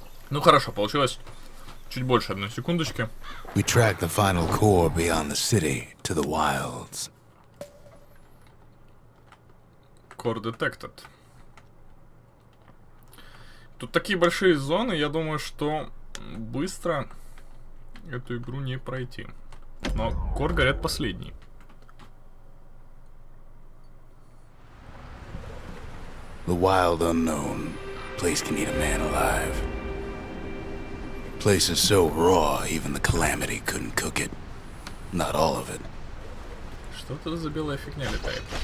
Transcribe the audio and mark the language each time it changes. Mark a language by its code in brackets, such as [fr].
[ru] Ну хорошо, получилось чуть больше 1 секундочки. [en] We track the final core beyond the city to the wilds. Core detected. [ru] Тут такие большие зоны, я думаю, что быстро эту игру не пройти. Но кор, говорят, последний. [en] The wild unknown. Place can eat a man alive. Place is so raw, even the calamity couldn't cook it. Not all of it. [ru] Что это за белая фигня летает?